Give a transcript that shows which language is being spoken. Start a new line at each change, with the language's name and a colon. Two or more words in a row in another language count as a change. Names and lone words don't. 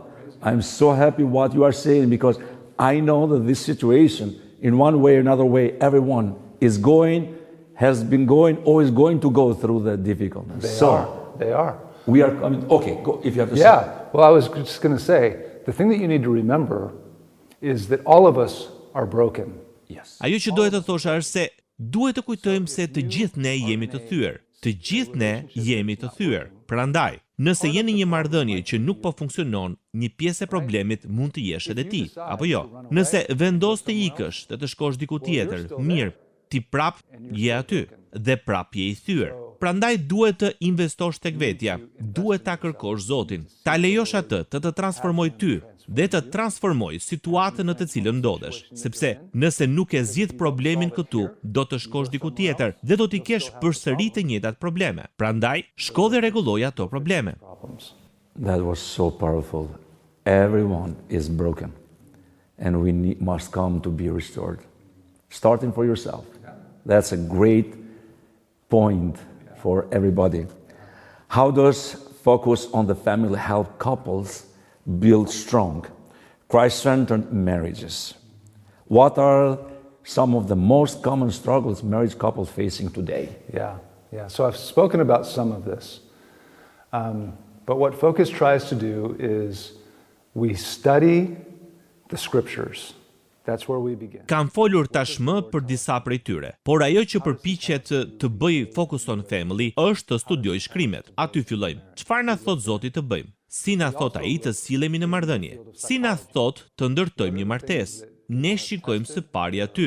English: I'm so happy what you are saying, because I know that this situation, in one way or another way, everyone is going, has been going, or is going to go through the difficulties. They are. We are coming. Okay, go, if you have to say. Yeah, well, I was just going to say, the thing that you need to remember is that all of us are broken. Yes.
Albanian: Ajo që duhet të thosha është se duhet të kujtojmë se të gjithë ne jemi të thyer. Të gjithë ne jemi të thyer. Prandaj, nëse jeni një marrëdhënie që nuk po funksionon, një pjesë e problemit mund të jesh edhe ti, apo jo. Nëse vendos të ikësh dhe të shkosh diku tjetër, mirë, ti prap je aty dhe prap je i thyer. Prandaj duhet të investosh tek vetja, duhet ta kërkosh Zotin, ta lejosh atë të transformoj ty dhe të transformoj situatën në të cilën ndodhesh, sepse nëse nuk e zgjidh problemin këtu, do të shkosh diku tjetër dhe do t'i kesh përsëri të njëjtat probleme. Prandaj, shko dhe rregulloj ato probleme.
English: That was so powerful. Everyone is broken, and we must come to be restored. Starting for yourself. That's a great point for everybody. How does focus on the family help couples build strong, Christ-centered marriages? What are some of the most common struggles marriage couples facing today? Yeah. So I've spoken about some of this. But what Focus tries to do is we study the scriptures. That's where we begin.
Albanian: Kam folur tashmë për disa prej tyre, por ajo që përpiqet të bëj
English: Focus on Family
Albanian: është të studioj shkrimet. Aty fillojmë. Çfarë na thot Zoti të bëjmë? Si na thot ai të sillemi në marrëdhënie? Si na thot të ndërtojmë një martesë? Ne shikojmë së pari aty.